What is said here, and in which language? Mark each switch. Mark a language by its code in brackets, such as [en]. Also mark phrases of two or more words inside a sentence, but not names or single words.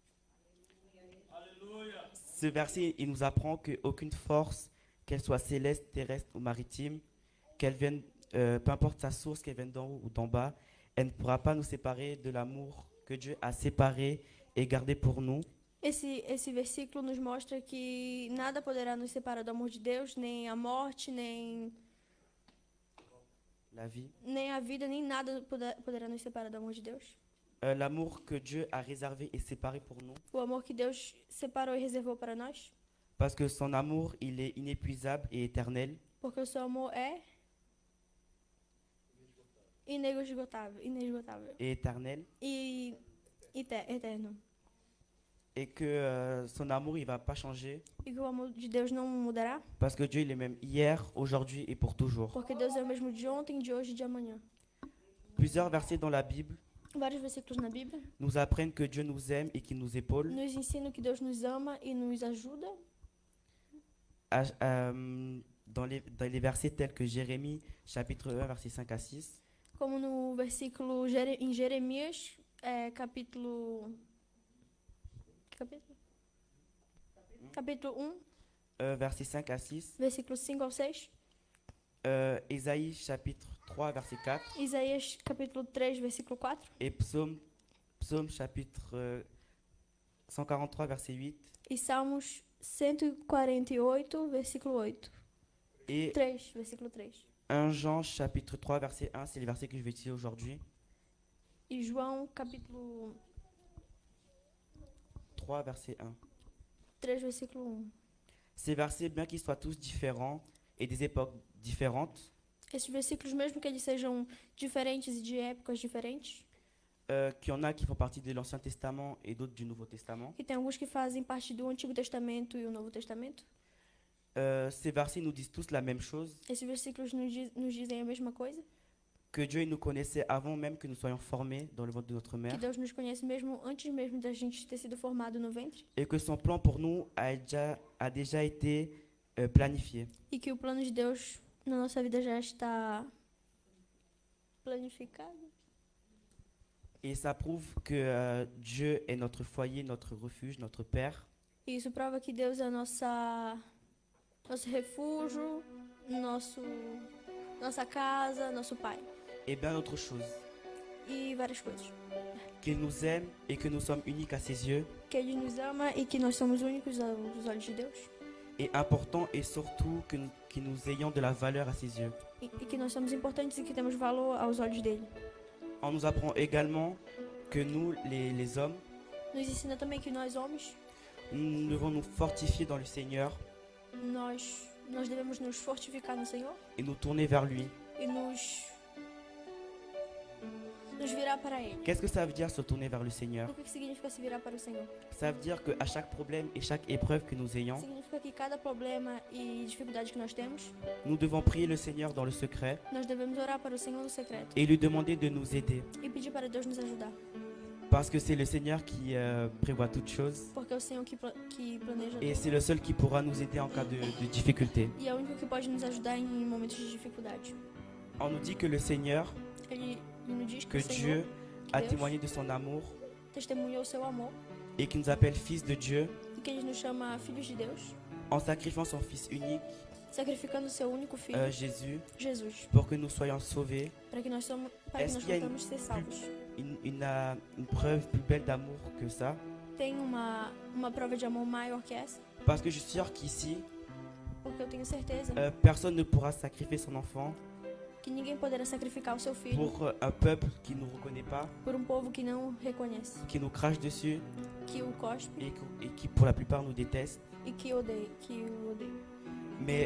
[fr] Ce verset, il nous apprend qu'aucune force, qu'elle soit céleste, terrestre ou maritime, qu'elle vienne, peu importe sa source, qu'elle vienne d'en haut ou d'en bas, elle ne pourra pas nous séparer de l'amour que Dieu a séparé et gardé pour nous. [pt] Esse versículo nos mostra que nada poderá nos separar do amor de Deus, nem a morte, nem [fr] La vie. [pt] a vida, nem nada poderá nos separar do amor de Deus. [fr] L'amour que Dieu a réservé et séparé pour nous. [pt] O amor que Deus separou e reservou para nós, [fr] Parce que son amour, il est inépuisable et éternel. [pt] porque o seu amor é inesgotável [fr] Et éternel. [pt] e eterno. [fr] Et que son amour, il ne va pas changer. [pt] E que o amor de Deus não mudará, [fr] Parce que Dieu, il est même hier, aujourd'hui et pour toujours. [pt] porque Deus é o mesmo de ontem, de hoje e de amanhã. [fr] Plusieurs versets dans la Bible [pt] Vários versículos na Bíblia [fr] nous apprennent que Dieu nous aime et qu'il nous épaule. [pt] nos ensinam que Deus nos ama e nos ajuda. [fr] Dans les versets tels que Jérémie, chapitre 1, versets 5 à 6. [pt] Como no versículo em Jeremias, capítulo 1, [fr] Versets 5 à 6. [pt] versículo 5 ao 6. [fr] Ésaïe, chapitre 3, verset 4. [pt] Isaías, capítulo 3, versículo 4. [fr] Et Psaume chapitre 143, verset 8. [pt] E Salmos 148, versículo 8. [fr] Et [pt] 3, versículo 3. [fr] 1 Jean, chapitre 3, verset 1, c'est les versets que je vais utiliser aujourd'hui. [pt] E João, capítulo 3, [fr] verset 1. [pt] 3, versículo 1. [fr] Ces versets, bien qu'ils soient tous différents et des époques différentes, [pt] Esses versículos, mesmo que eles sejam diferentes e de épocas diferentes, [fr] qu'il y en a qui font partie de l'Ancien Testament et d'autres du Nouveau Testament, [pt] que tem alguns que fazem parte do Antigo Testamento e o Novo Testamento, [fr] ces versets nous disent tous la même chose, [pt] esses versículos nos dizem a mesma coisa, [fr] que Dieu il nous connaissait avant même que nous soyons formés dans le ventre de notre [pt] que [fr] mère, [pt] Deus nos conhece mesmo antes mesmo da gente ter sido formado no ventre, [fr] et que son plan pour nous a déjà été planifié. [pt] e que o plano de Deus na nossa vida já está planificado. [fr] Et ça prouve que Dieu est notre foyer, notre refuge, notre Père, [pt] E isso prova que Deus é nosso refúgio, nossa casa, nosso Pai. [fr] et bien d'autres choses. [pt] E várias coisas. [fr] Qu'il nous aime et que nous sommes uniques à ses yeux, [pt] Que Ele nos ama e que nós somos únicos aos olhos de Deus. [fr] et important et surtout que nous ayons de la valeur à ses yeux. [pt] E que nós somos importantes e que temos valor aos olhos dele. [fr] On nous apprend également que nous, les hommes, [pt] Nos ensina também que nós, homens, [fr] nous devons nous fortifier dans le Seigneur [pt] nós devemos nos fortificar no Senhor [fr] et nous tourner vers lui. [pt] e nos virar para Ele. [fr] Qu'est-ce que ça veut dire se tourner vers le Seigneur? [pt] O que significa se virar para o Senhor? [fr] Ça veut dire qu'à chaque problème et chaque épreuve que nous ayons, [pt] Significa que cada problema e dificuldade que nós temos, [fr] nous devons prier le Seigneur dans le secret [pt] nós devemos orar para o Senhor no secreto [fr] et lui demander de nous aider. [pt] e pedir para Deus nos ajudar. [fr] Parce que c'est le Seigneur qui prévoit toutes choses [pt] Porque é o Senhor que planeja [fr] et [pt] tudo. [fr] c'est le seul qui pourra nous aider en cas de difficulté. [pt] E é o único que pode nos ajudar em momentos de dificuldade. [fr] On nous dit que le Seigneur, [pt] Ele nos diz que que o Senhor [fr] Dieu a [pt] Deus [fr] témoigné de son amour [pt] testemunhou o seu amor [fr] et qui nous appelle fils de Dieu [pt] e que Ele nos chama filhos de Deus, [fr] en sacrifiant son Fils unique, [pt] sacrificando o seu único filho, [fr] Jésus, [pt] Jesus, [fr] pour que nous soyons sauvés. [pt] para que nós [fr] Est-ce qu'il y a [pt] possamos ser salvos. [fr] une preuve plus belle d'amour que ça? [pt] Tem uma prova de amor maior que essa? [fr] Parce que je suis sûr qu'ici, [pt] Porque eu tenho certeza [fr] personne ne pourra sacrifier son enfant [pt] que ninguém poderá sacrificar o seu filho [fr] pour un peuple qui ne nous reconnaît pas, [pt] por povo que não reconhece, [fr] qui nous crache dessus [pt] que o cospe [fr] et qui pour la plupart nous déteste. [pt] e que o odeia. [fr] Mais